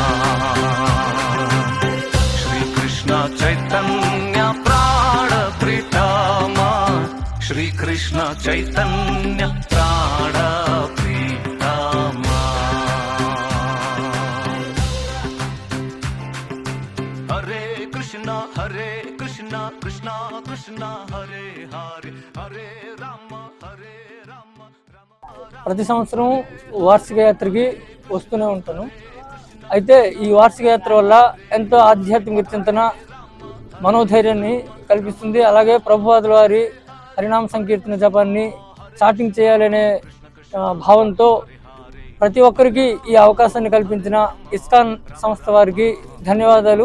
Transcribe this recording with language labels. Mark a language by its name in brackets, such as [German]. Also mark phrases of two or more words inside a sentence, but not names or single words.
[Sanskrit] श्री कृष्ण चैतन्य प्राण प्रीतामा श्री कृष्ण चैतन्य प्राण प्रीतामा हरे कृष्णा कृष्णा कृष्णा हरे हरे हरे राम [Telugu] ప్రతి సంవత్సరం వార్షిక యాత్రకి వస్తూనే ఉంటాను. అయితే ఈ వార్షిక యాత్ర వల్ల ఎంతో ఆధ్యాత్మిక చింతన మనోధైర్యాన్ని కల్పిస్తుంది. అలాగే ప్రభుపాదుల వారి హరినామ సంకీర్తన జపాన్ని చాటింగ్ చేయాలనే భావంతో ప్రతి ఒక్కరికి ఈ అవకాశాన్ని కల్పించిన ఇస్కాన్ సంస్థ వారికి ధన్యవాదాలు.